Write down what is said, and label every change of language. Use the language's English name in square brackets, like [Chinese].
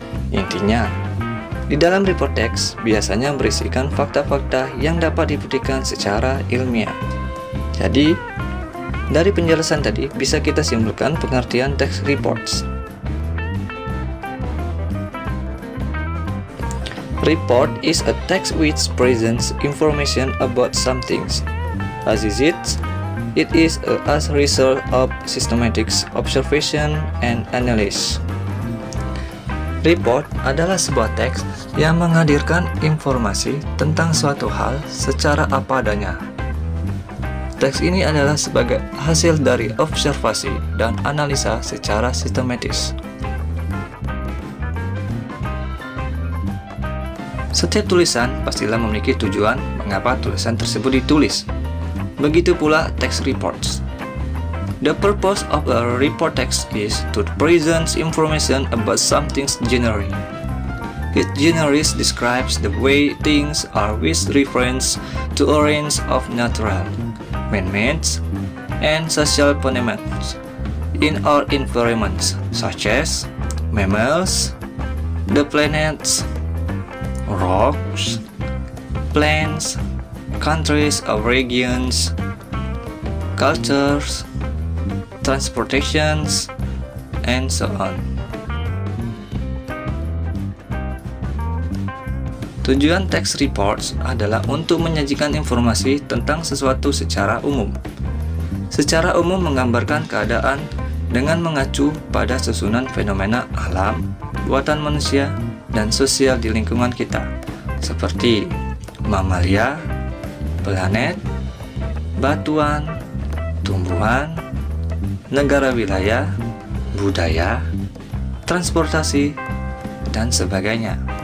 [Indonesian] Intinya, di dalam report teks biasanya berisikan fakta-fakta yang dapat dibuktikan secara ilmiah. Jadi, dari penjelasan tadi bisa kita simpulkan pengertian text reports. [English] Report is a text which presents information about something. As is it is as a result of systematic observation and analysis. [Indonesian] Report adalah sebuah teks yang menghadirkan informasi tentang suatu hal secara apa adanya. Teks ini adalah sebagai hasil dari observasi dan analisa secara sistematis. Setiap tulisan pastilah memiliki tujuan mengapa tulisan tersebut ditulis. Begitu pula text reports. [English] The purpose of a report text is to present information about something generally. It generally describes the way things are with reference to a range of natural, man-made, and social phenomena in our environments, such as mammals, the planets, rocks, plants, countries or regions, cultures, transportations, and so on. [Indonesian] Tujuan text reports adalah untuk menyajikan informasi tentang sesuatu secara umum. Secara umum menggambarkan keadaan dengan mengacu pada susunan fenomena alam, buatan manusia, dan sosial di lingkungan kita, seperti mamalia, planet, batuan, tumbuhan, negara wilayah, budaya, transportasi, dan sebagainya.